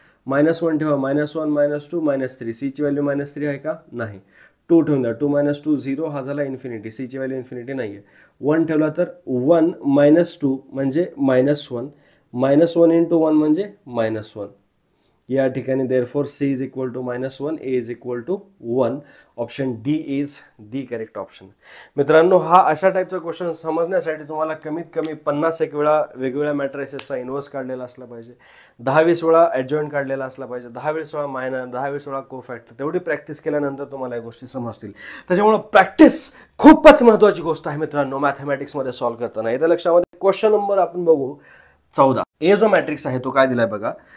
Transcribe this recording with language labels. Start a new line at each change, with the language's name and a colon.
Marathi: -1 ठेवा, -1 - 2 -3, सी ची व्हॅल्यू -3 आहे का, नाही. 2 ठेवून द्या, 2 - 2 0, हा झाला इन्फिनिटी, सी ची व्हॅल्यू इन्फिनिटी नाही आहे. 1 ठेवला तर 1 - 2 म्हणजे -1, -1 इंटू 1 म्हणजे -1. या ठिकाणी
English: Therefore c is equal to -1, a is equal to 1. Option D is the correct option.
Marathi: मित्रांनो, हा अशा टाईपचा क्वेश्चन समजण्यासाठी तुम्हाला कमीत कमी 50 वेळा वेगवेगळ्या मॅट्रिसेसचा इन्व्हर्स काढलेला असला पाहिजे, 10-20 वेळा ॲडजॉइंट काढलेला असला पाहिजे, 10-20 वेळा मायनर, 10-20 वेळा कोफॅक्टर. तेवढी प्रॅक्टिस केल्यानंतर तुम्हाला या गोष्टी समजतील. त्याच्यामुळे प्रॅक्टिस खूपच महत्त्वाची गोष्ट आहे मित्रांनो मॅथमॅटिक्समध्ये सॉल्व्ह करताना. येत्या लक्षामध्ये क्वेश्चन नंबर आपण बघू 14. ए जो मॅट्रिक्स आहे तो काय दिलाय बघा,